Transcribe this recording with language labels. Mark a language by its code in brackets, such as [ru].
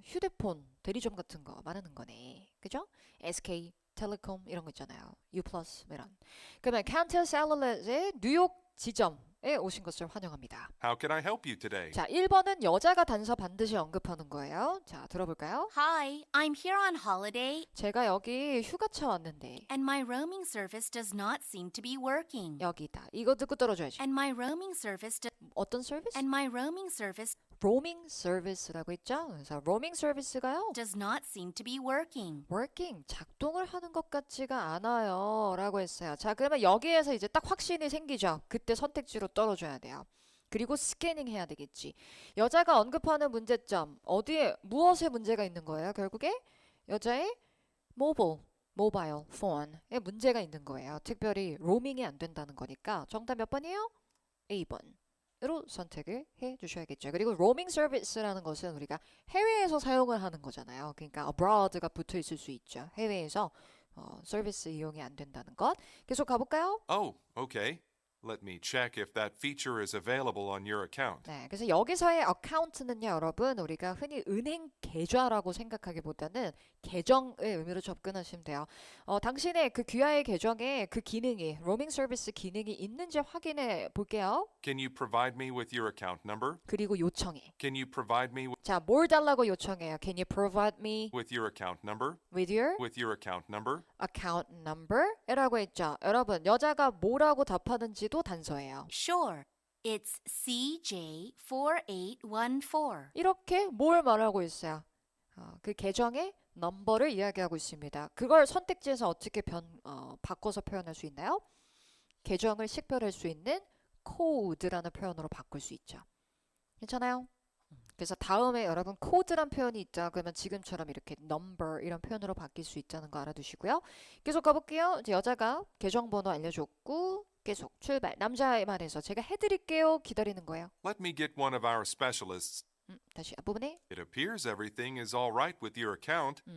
[ko] 휴대폰 대리점 같은 거 말하는 거네. 그죠? SK 텔레콤 이런 거 있잖아요. U+ 이런. 그러면 Cantel Cellulars의 뉴욕 지점 단서에 오신 것을 환영합니다. [en] How can I help you today? [ko] 자, 1번은 여자가 단서 반드시 언급하는 거예요. 자, 들어볼까요? [en] Hi, I'm here on holiday, [ko] 제가 여기 휴가차 왔는데 [en] and my roaming service does not seem to be working. [ko] 여기다. 이거 듣고 떨어줘야지. [en] And my roaming service [ko] 어떤 서비스? [en] and my roaming service [ko] 로밍 서비스라고 있죠. 그래서 로밍 서비스가요. [en] does not seem to be working. [ko] working 작동을 하는 것 같지가 않아요 라고 했어요. 자, 그러면 여기에서 이제 딱 확신이 생기죠. 그때 선택지로 떨어줘야 돼요. 그리고 스캐닝 해야 되겠지. 여자가 언급하는 문제점 어디에 무엇에 문제가 있는 거예요? 결국에 여자의 모바일 폰에 문제가 있는 거예요. 특별히 로밍이 안 된다는 거니까 정답 몇 번이에요? A번으로 선택을 해 주셔야겠죠. 그리고 로밍 서비스라는 것은 우리가 해외에서 사용을 하는 거잖아요. 그러니까 abroad가 붙어 있을 수 있죠. 해외에서 서비스 이용이 안 된다는 것. 계속 가볼까요? [en] Oh, okay. Let me check if that feature is available on your account. [ko] 네, 그래서 여기서의 어카운트는요, 여러분, 우리가 흔히 은행 계좌라고 생각하기보다는 계정의 의미로 접근하시면 돼요. 당신의 그 귀하의 계정에 그 기능이, 로밍 서비스 기능이 있는지 확인해 볼게요. [en] Can you provide me with your account number? [ko] 그리고 요청해. [en] Can you provide me [ko] 자, 뭘 달라고 요청해요? [en] Can you provide me with your account number? with your With your account number? account number? [ko] 이라고 했죠. 여러분, 여자가 뭐라고 답하는지도 단서예요. [en] Sure, it's CJ4814. [ko] 이렇게 뭘 말하고 있어요? 그 계정의 넘버를 이야기하고 있습니다. 그걸 선택지에서 어떻게 바꿔서 표현할 수 있나요? 계정을 식별할 수 있는 코드라는 표현으로 바꿀 수 있죠. 괜찮아요? 그래서 다음에 여러분 코드란 표현이 있죠. 그러면 지금처럼 이렇게 number 이런 표현으로 바뀔 수 있다는 거 알아두시고요. 계속 가볼게요. 이제 여자가 계정번호 알려줬고 계속 출발. 남자의 말에서 제가 해드릴게요. 기다리는 거예요. [en] Let me get one of our specialists. [ko] 다시 앞부분에 [en] It appears everything is all right with your account.